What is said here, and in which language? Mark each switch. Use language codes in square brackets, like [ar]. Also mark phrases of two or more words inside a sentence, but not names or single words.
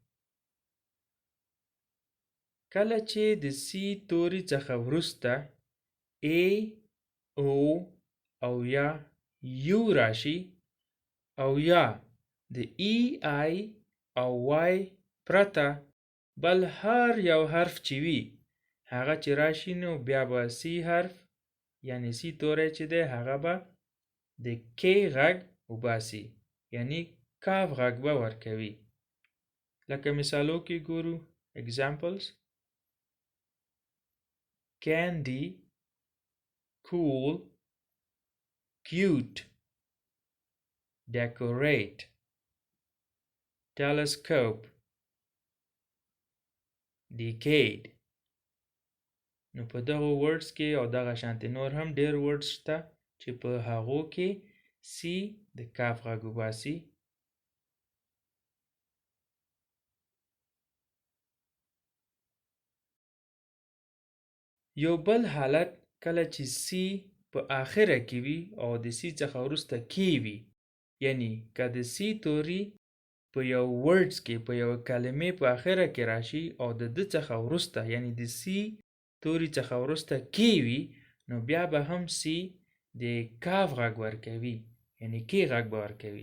[ps] کله چې د سی توري څخه وروسته ای، او او یا یو راشي، او یا د ای، آی او وای پرته بل هر یو حرف چې وي هغه چې راشي، نو بیا به سی حرف یعنی سی توری چې دی هغه به د کی غږ وباسي یعنی کاف غږ به ورکوي. لکه مثالو کې ګورو [en] examples: candy, cool, cute, decorate, telescope, decade. [ps] نو په دغه words کې او دغه شانتي نور هم ډیر words شته چې په هغو کې سی د کاف غږ وباسي. یو بل حالت کله چې سی په آخره کې وي او د سی څخه وروسته کی وي، یعنی که د سی توری په یو words کې په یو کلمې په آخره کې راشي او د ده څخه وروسته یعنی د سی توری څخه وروسته کی وي، نو بیا به هم سی د کاف غږ ورکوي یعنی کی غږ به ورکوي.